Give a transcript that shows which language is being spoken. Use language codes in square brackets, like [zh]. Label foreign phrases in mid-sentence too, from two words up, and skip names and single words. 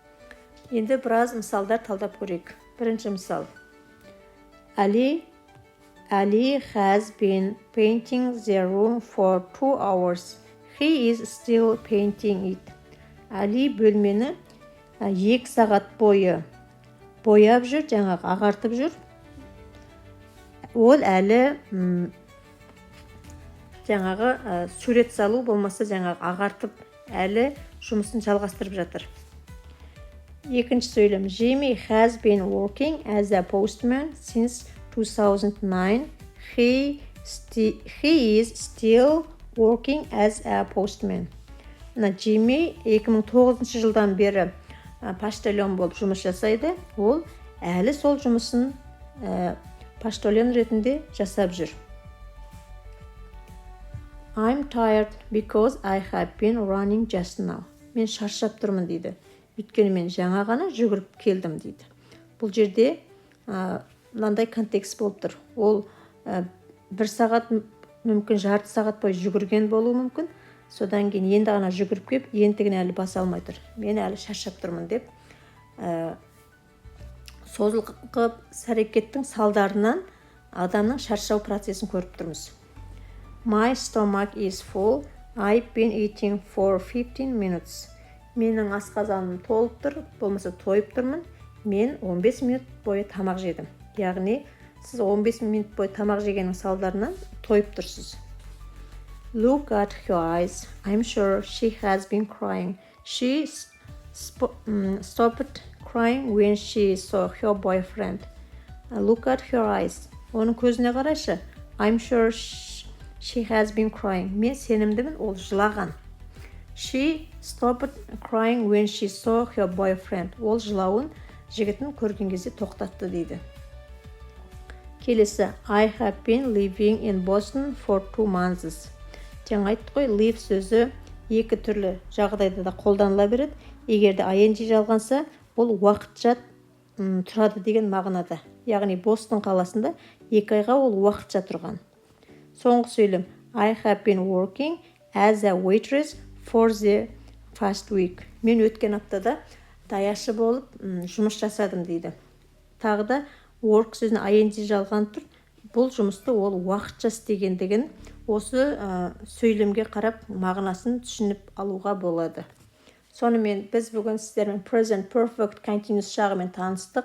[kk] Енді біраз мысалдар талдап көрейік. Бірінші мысал. [en] Ali Ali has been painting the room for 2 hours. He is still painting it. [kk] Али бөлмені 2 сағат бойы бояп жүр, жаңағы ағартып жүр. Ол әлі жаңағы сурет салу болмаса жаңағы ағартып әлі жұмысын жалғастырып жатыр. Екінші сөйлем. [en] Jimmy has been working as a postman since 2009. He is still working as a postman. [kk] Джимми 2009 жылдан бері поштальон болып жұмыс жасайды. Ол әлі сол жұмысын поштальон ретінде жасап жүр. [en] I'm tired because I have been running just now. [kk] Мен шаршап тұрмын дейді. Өйткені мен жаңа ғана жүгіріп келдім дейді. Бұл жерде мынандай контекст болып тұр. Ол 1 сағат, мүмкін жарты сағат бойы жүгірген болуы мүмкін. Содан кейін енді ғана жүгіріп кеп, ентігін әлі баса алмай тұр. Мен әлі шаршап тұрмын деп. Созылғы әрекеттің салдарынан адамның шаршау процесін көріп тұрмыз. [en] My stomach is full. I've been eating for 15 minutes. [kk] Менің асқазаным толып тұр, болмаса тойып тұрмын. Мен 15 минут бойы тамақ жедім. Яғни, сіз 15 минут бойы тамақ жегеннің салдарынан тойып тұрсыз. [en] Look at her eyes. I'm sure she has been crying. She stopped crying when she saw her boyfriend. Look at her eyes. [kk] Оның көзіне қарашы. [en] I'm sure she has been crying. [kk] Мен сенімдімін, ол жылаған. [en] She stopped crying when she saw her boyfriend. [kk] Ол жылауын жігітін көрген кезде тоқтатты дейді. Келесі. [en] I have been living in Boston for 2 months. [kk] Жаңа айтты ғой, live сөзі екі түрлі жағдайда да қолданыла береді. Егерде ing жалғанса, ол уақытша тұрады деген мағынада. Яғни Бостон қаласында 2 айға ол уақытша тұрған. Соңғы сөйлем. [en] I have been working as a waitress for the past week. [kk] Мен өткен аптада даяшы болып жұмыс жасадым дейді. Тағы да work сөзіне ing жалған тұр. Бұл жұмысты ол уақытша істегендігін осы сөйлемге қарап мағынасын түсініп алуға болады. Сонымен біз бүгін сіздермен [en] present perfect continuous [kk] жағымен таныстық.